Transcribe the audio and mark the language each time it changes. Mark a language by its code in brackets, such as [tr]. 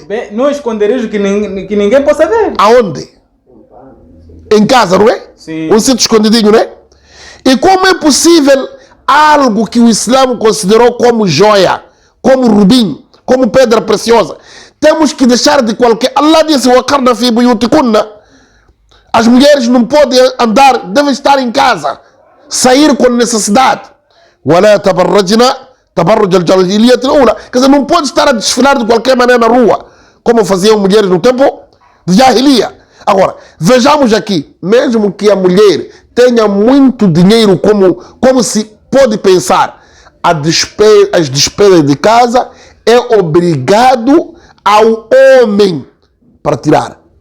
[pt] Bem, num esconderijo que ninguém possa ver. Aonde? Em casa, não é? Sim. Um sítio escondidinho, não é? E como é possível algo que o Islã considerou como joia, como rubim, como pedra preciosa, temos que deixar de qualquer... Allah disse, [ar] وَقَرْنَ فِي بُيُوتِكُنَّ. [pt] As mulheres não podem andar, devem estar em casa, sair com necessidade. [ar] وَلَا تَبَرَّجْنَا تَبَرُّجَ الْجَاهِلِيَّةِ الْأُولَى. [pt] Quer dizer, não pode estar a desfilar de qualquer maneira na rua, como faziam mulheres no tempo de Jahiliya. Agora, vejamos aqui, mesmo que a mulher tenha muito dinheiro, como se pode pensar, as despesas de casa é obrigado ao homem para tirar.